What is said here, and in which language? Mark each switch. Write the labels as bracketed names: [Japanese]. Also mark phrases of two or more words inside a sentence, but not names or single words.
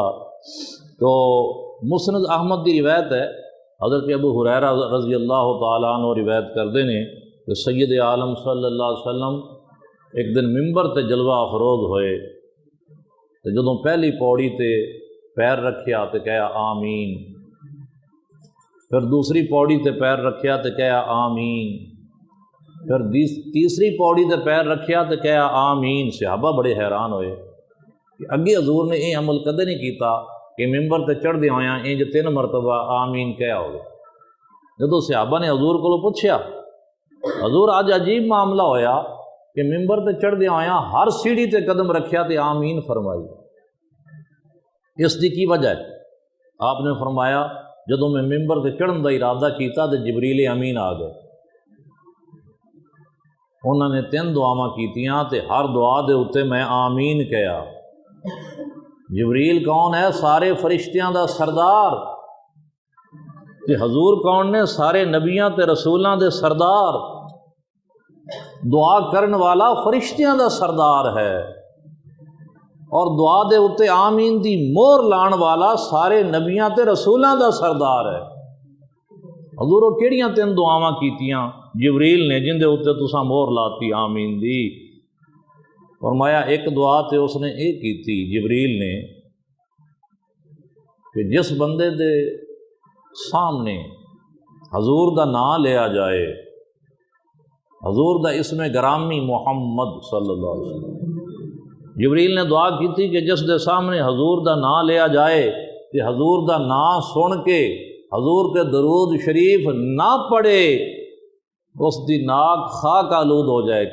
[Urdu] تو مسند احمد کی روایت ہے، [Punjabi] حضرت ابو ہریرہ [Arabic] رضی اللہ تعالیٰ عنہ [Punjabi] روایت کردے نے کہ سید عالم [Arabic] صلی اللہ علیہ وسلم [Punjabi] ایک دن ممبر تے جلوہ افروز ہوئے، تو جدوں پہلی پوڑی تے پیر رکھیا تو کہا آمین، پھر دوسری پوڑی تے پیر رکھیا تو کہا آمین، پھر تیسری پوڑی تے پیر رکھیا تو کہا آمین۔ صحابہ بڑے حیران ہوئے کہ اگے حضور نے یہ عمل کدے نہیں کیتا کہ ممبر تے چڑھ دے ہویا انج 3 مرتبہ آمین کہا ہوگا۔ جدوں صحابہ نے حضور کو پوچھیا، حضور آج عجیب معاملہ ہویا کہ ممبر تے چڑھ دے ہویا ہر سیڑھی تے قدم رکھیا تے آمین فرمائی، اس دی کی وجہ ہے؟ آپ نے فرمایا جدوں میں ممبر تے چڑھن دا ارادہ کیتا تے جبریل امین آ گئے، انہوں نے 3 دعاواں کیتیاں تے ہر دعا دے اتے میں آمین کہا۔ جبریل کون ہے؟ سارے فرشتیاں دا سردار، تے حضور کون نے؟ سارے نبیاں تے رسولاں دے سردار، دعا کرن والا فرشتیاں دا سردار ہے، اور دعا دے اتے آمین دی مور لان والا سارے نبیاں تے رسولاں دا سردار ہے۔ حضور وہ کیڑیاں 3 دعاواں کیتیاں جبریل نے جن دے اتے تساں مور لاتی آمین دی؟ فرمایا ایک دعا تے اس نے یہ کیتی جبریل نے کہ جس بندے دے سامنے حضور دا نام لیا جائے، حضور دا اسم گرامی محمد [Arabic] صلی اللہ علیہ وسلم، [Punjabi] جبریل نے دعا کیتی کہ جس دے سامنے حضور دا نام لیا جائے کہ حضور دا نام سن کے حضور تے درود شریف نہ پڑھے اس دی ناک خاک آلود ہو جائے۔